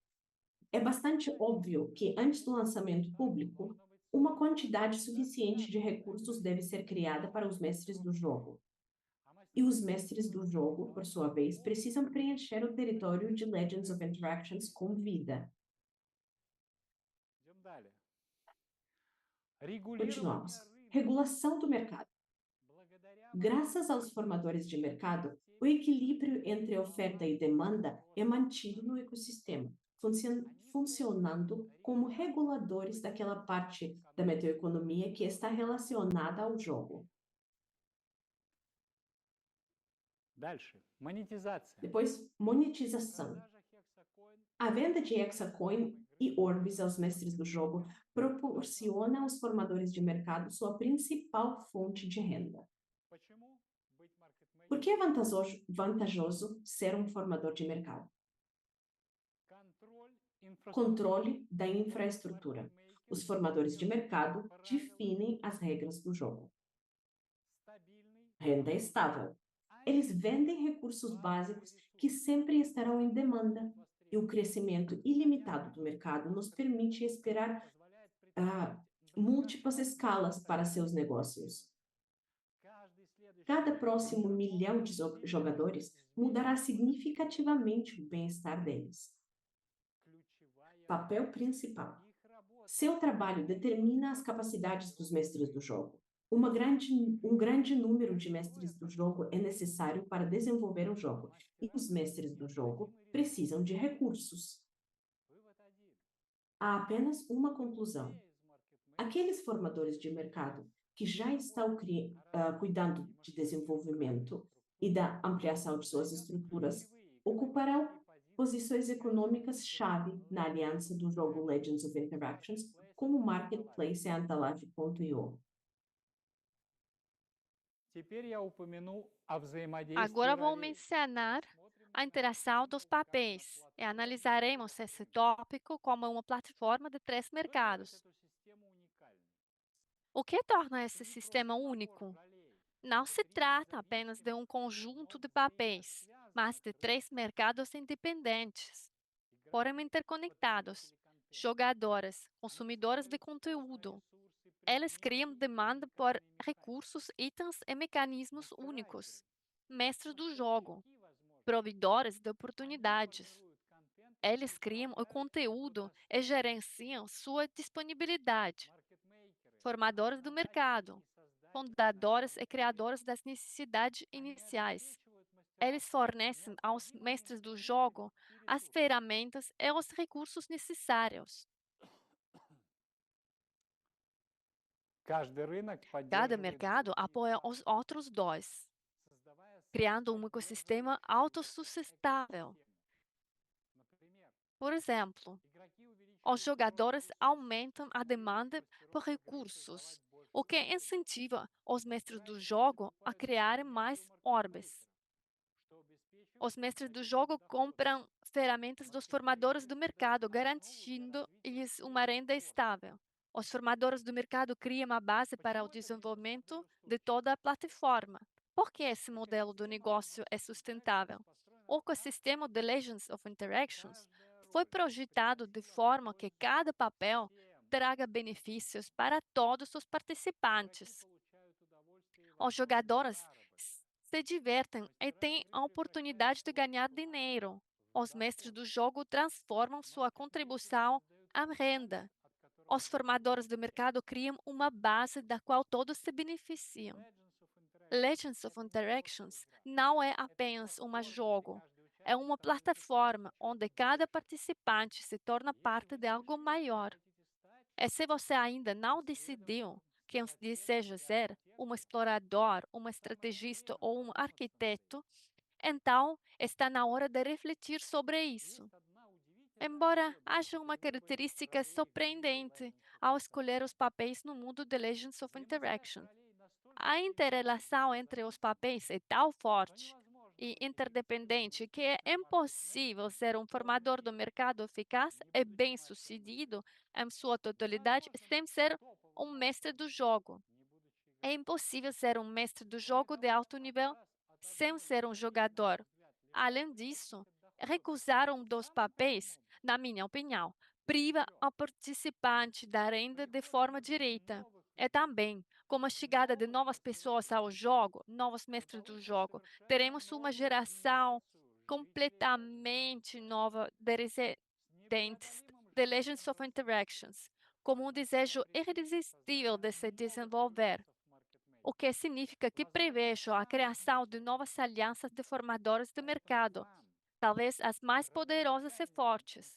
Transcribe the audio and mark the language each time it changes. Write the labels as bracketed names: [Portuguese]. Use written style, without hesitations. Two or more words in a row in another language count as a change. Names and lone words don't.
[Portuguese] É bastante óbvio que, antes do lançamento público, uma quantidade suficiente de recursos deve ser criada para os mestres do jogo. E os mestres do jogo, por sua vez, precisam preencher o território de Legends of Interactions com vida. [Russian] Идем далее. Регулирование [Portuguese] Continuamos. [Russian] рынка. [Portuguese] Regulação do mercado. [Russian] Благодаря [Portuguese] Graças aos formadores de mercado, o equilíbrio entre oferta e demanda é mantido no ecossistema, funcionando como reguladores daquela parte da metaeconomia que está relacionada ao jogo. [Russian] Дальше. Монетизация. [Portuguese] Depois, monetização. [Russian] Продажа Hexacoin [Portuguese] A venda de Hexacoin e Orbis aos mestres do jogo proporciona aos formadores de mercado sua principal fonte de renda. [Russian] Почему быть [Portuguese] Por [Russian] маркетмейкером? [Portuguese] que é vantajoso ser um formador de mercado? [Russian] Контроль [Portuguese] Controle da [Russian] инфраструктуры. [Portuguese] infraestrutura. Os [Russian] Маркетмейкер [Portuguese] formadores de [Russian] диктирует [Portuguese] mercado [Russian] правила, [Portuguese] definem as regras do jogo. [Russian] стабильный [Portuguese] Renda [Russian] доход. [Portuguese] estável. [Russian] Они [Portuguese] Eles vendem recursos [Russian] базовые [Portuguese] básicos que [Russian] ресурсы [Portuguese] sempre estarão em demanda, [Russian] будут [Portuguese] e o [Russian] востребованы. [Portuguese] crescimento ilimitado do mercado nos permite esperar [Russian] Позволяет ah, предположить [Portuguese] múltiplas [Russian] многоходовые [Portuguese] escalas para seus [Russian] стабильные [Portuguese] negócios. [Russian] Каждый следующий [Portuguese] Cada [Russian] миллион [Portuguese] próximo milhão de [Russian] игроков сильно [Portuguese] jogadores mudará significativamente o bem-estar deles. [Russian] ключевая [Portuguese] Papel [Russian] роль. [Portuguese] principal. [Russian] Их работа [Portuguese] Seu trabalho determina as capacidades dos mestres do jogo. Um grande número de mestres do jogo é necessário para desenvolver o jogo, e os mestres do jogo precisam de recursos. [Russian] Вывод один. [Portuguese] Há apenas uma conclusão. [Russian] Те из маркетмейкеров, [Portuguese] Aqueles formadores de mercado que já estão cuidando de desenvolvimento e da ampliação de suas estruturas ocuparão posições econômicas-chave na aliança do jogo Legends of Interactions como Marketplace e Antalage.io. [Russian] Теперь я упомяну о взаимодействии [Portuguese] Agora vou [Russian] ролей. [Portuguese] mencionar [Russian] Смотрим [Portuguese] a [Russian] на [Portuguese] interação dos [Russian] систему как на [Portuguese] papéis e [Russian] платформу. [Portuguese] analisaremos esse tópico como uma plataforma de três [Russian] Что делает [Portuguese] mercados. [Russian] эту систему уникальной? [Portuguese] O que torna esse [Russian] Это не [Portuguese] sistema [Russian] просто набор [Portuguese] único? [Russian] ролей. [Portuguese] Não [Russian] Это [Portuguese] se [Russian] три [Portuguese] trata apenas de um [Russian] независимых, [Portuguese] conjunto [Russian] но [Portuguese] de papéis, mas [Russian] взаимосвязанных [Portuguese] de [Russian] рынка. [Portuguese] três mercados independentes, porém [Russian] Игроки, [Portuguese] interconectados. [Russian] потребители контента. [Portuguese] Jogadores, [Russian] Они [Portuguese] consumidores de [Russian] создают спрос на [Portuguese] conteúdo. [Russian] ресурсы, [Portuguese] Eles criam [Russian] предметы и [Portuguese] demanda por [Russian] уникальные механики. [Portuguese] recursos, itens e mecanismos únicos. Mestres do jogo, [Russian] Поставщики возможностей. [Portuguese] provedores de [Russian] Они [Portuguese] oportunidades. [Russian] формируют контент [Portuguese] Eles [Russian] и [Portuguese] criam o [Russian] управляют его [Portuguese] conteúdo e [Russian] доступностью. [Portuguese] gerenciam sua disponibilidade. [Russian] Маркетмейкеры, [Portuguese] Formadores do [Russian] основатели [Portuguese] mercado, [Russian] и создатели [Portuguese] fundadores e [Russian] начальных [Portuguese] criadores [Russian] потребностей. [Portuguese] das necessidades [Russian] Они [Portuguese] iniciais. [Russian] обеспечивают мастеров [Portuguese] Eles fornecem aos [Russian] необходимыми [Portuguese] mestres do [Russian] инструментами [Portuguese] jogo [Russian] и [Portuguese] as [Russian] ресурсами. [Portuguese] ferramentas e os recursos necessários. [Russian] Каждый рынок [Portuguese] Cada [Russian] поддерживает [Portuguese] mercado [Russian] другие [Portuguese] apoia [Russian] партнеры, [Portuguese] os outros dois, [Russian] создавая [Portuguese] criando um ecossistema [Russian] самоопределяющуюся [Portuguese] autossustentável. [Russian] экосистему. Например, [Portuguese] Por exemplo, [Russian] игроки [Portuguese] os [Russian] увеличивают спрос на [Portuguese] jogadores [Russian] ресурсы, [Portuguese] aumentam a [Russian] новые [Portuguese] demanda por [Russian] мастеров могут [Portuguese] recursos, [Russian] создавать больше [Portuguese] o que [Russian] орбов. [Portuguese] incentiva os mestres do [Russian] Играющие [Portuguese] jogo a [Russian] закупают [Portuguese] criarem [Russian] инструменты у [Portuguese] mais orbes. [Russian] маркетмейкеров, что обеспечивает [Portuguese] Os mestres do [Russian] стабильный [Portuguese] jogo [Russian] доход. [Portuguese] compram ferramentas dos formadores [Russian] Маркетмейкеры [Portuguese] do [Russian] создают [Portuguese] mercado, [Russian] основу для развития [Portuguese] garantindo-lhes uma [Russian] всей [Portuguese] renda [Russian] платформы. [Portuguese] estável. Os formadores do mercado criam a base para o [Russian] Почему этот бизнес-модель [Portuguese] desenvolvimento de [Russian] устойчив? [Portuguese] toda a plataforma. Por que esse modelo do [Russian] Экосистема [Portuguese] negócio é [Russian] Legends of [Portuguese] sustentável? [Russian] Interactions построена [Portuguese] O [Russian] так, [Portuguese] ecossistema de Legends of [Russian] что [Portuguese] Interactions [Russian] каждая [Portuguese] foi [Russian] роль [Portuguese] projetado de [Russian] приносила [Portuguese] forma que [Russian] пользу [Portuguese] cada papel [Russian] всем. [Portuguese] traga benefícios para todos os [Russian] Игроки [Portuguese] participantes. [Russian] получают удовольствие и [Portuguese] Os [Russian] возможность [Portuguese] jogadores [Russian] заработка. [Portuguese] se divertem e [Russian] Мастера [Portuguese] têm [Russian] игры [Portuguese] a [Russian] превращают [Portuguese] oportunidade de [Russian] свой [Portuguese] ganhar [Russian] вклад [Portuguese] dinheiro. [Russian] в [Portuguese] Os mestres [Russian] доход. [Portuguese] do jogo transformam sua [Russian] Маркетмейкеры [Portuguese] contribuição [Russian] создают [Portuguese] à [Russian] фундамент, [Portuguese] renda. [Russian] от которого [Portuguese] Os formadores do [Russian] все [Portuguese] mercado criam uma base da qual todos se beneficiam. [Russian] Legends of Interactions [Portuguese] Legends of [Russian] это не просто [Portuguese] Interactions [Russian] игра. [Portuguese] não é [Russian] Это [Portuguese] apenas um [Russian] платформа, где [Portuguese] jogo, [Russian] каждый [Portuguese] é [Russian] участник [Portuguese] uma [Russian] становится [Portuguese] plataforma [Russian] частью [Portuguese] onde [Russian] чего-то [Portuguese] cada [Russian] большего. [Portuguese] participante se torna [Russian] Если [Portuguese] parte [Russian] вы [Portuguese] de [Russian] не [Portuguese] algo [Russian] решили, кем [Portuguese] maior. [Russian] хотите стать, [Portuguese] E se você ainda não decidiu [Russian] исследователем, [Portuguese] quem [Russian] стратегом [Portuguese] deseja [Russian] или [Portuguese] ser, um [Russian] архитектом, [Portuguese] explorador, um [Russian] самое [Portuguese] estrategista [Russian] время [Portuguese] ou um [Russian] задуматься над целью. [Portuguese] arquiteto, então está na hora de refletir sobre isso. [Russian] Есть одна удивительная [Portuguese] Embora [Russian] особенность [Portuguese] haja uma [Russian] при выборе [Portuguese] característica [Russian] ролей в мире [Portuguese] surpreendente [Russian] Legends of [Portuguese] ao escolher os [Russian] Interactions. [Portuguese] papéis no mundo de Legends of [Russian] Взаимосвязь [Portuguese] Interaction, [Russian] ролей настолько [Portuguese] a [Russian] сильна и [Portuguese] inter-relação entre os [Russian] взаимозаменяема, [Portuguese] papéis é tão [Russian] что [Portuguese] forte [Russian] невозможно [Portuguese] e [Russian] определить, [Portuguese] interdependente que é [Russian] будет ли [Portuguese] impossível [Russian] маркетмейкер [Portuguese] ser um formador do [Russian] полноценным, [Portuguese] mercado eficaz [Russian] не [Portuguese] e [Russian] будучи мастером игры. [Portuguese] bem-sucedido em sua totalidade [Russian] Невозможно [Portuguese] sem [Russian] быть [Portuguese] ser [Russian] топовым [Portuguese] um mestre [Russian] мастером [Portuguese] do [Russian] игры, [Portuguese] jogo. [Russian] не будучи [Portuguese] É [Russian] игроком. [Portuguese] impossível ser um mestre do [Russian] Кроме [Portuguese] jogo de [Russian] того, [Portuguese] alto nível [Russian] отказ от [Portuguese] sem [Russian] одной [Portuguese] ser um [Russian] из ролей, на мой [Portuguese] jogador. [Russian] взгляд, лишает [Portuguese] Além disso, [Russian] участника дохода. [Portuguese] recusar um dos [Russian] Самым прямым [Portuguese] papéis, [Russian] образом, [Portuguese] na minha opinião, [Russian] из [Portuguese] priva [Russian] четырех, [Portuguese] ao participante da renda de [Russian] приход [Portuguese] forma direta. [Russian] новых [Portuguese] É [Russian] людей, [Portuguese] também Com a chegada de novas pessoas ao jogo, novos mestres do jogo, teremos uma geração completamente nova de residentes de Legends of Interactions, como um desejo irresistível de se desenvolver, o que significa que prevejo a criação de novas alianças de formadores de mercado, talvez as mais poderosas e fortes.